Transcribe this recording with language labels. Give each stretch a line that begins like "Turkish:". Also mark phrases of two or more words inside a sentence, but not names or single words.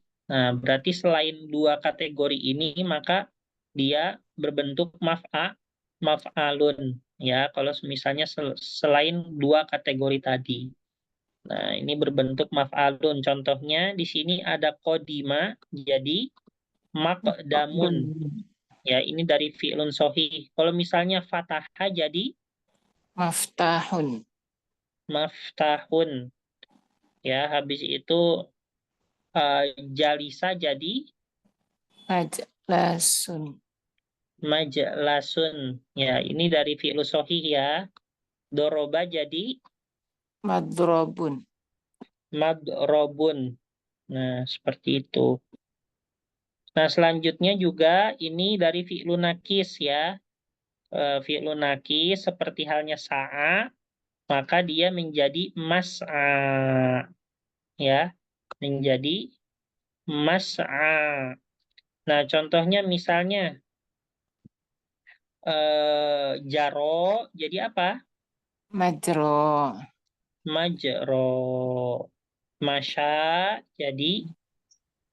Indonesian: Nah, berarti selain dua kategori ini maka dia berbentuk maf'alun, ya. Kalau misalnya selain dua kategori tadi. Nah, ini berbentuk maf'alun. Contohnya di sini ada kodima, jadi maqdamun. Ya, ini dari
Arabic: fi'lun sohih.
Indonesian: Kalau misalnya fataha jadi Maftahun. maftahun. Ya, habis itu jalisa jadi Majlasun. majlasun. Ya, ini dari
Arabic: fi'lun sohih
Indonesian: ya. Doroba jadi Madrobun. madrobun. Nah, seperti itu. Nah, selanjutnya juga ini dari
Arabic: fi'lun nakis
Indonesian: ya.
Arabic: Fi'lun nakis
Indonesian: seperti halnya sa'a, maka dia menjadi mas'a, ya, menjadi mas'a. Nah, contohnya misalnya jaro jadi apa? Majro. Majro. Masya jadi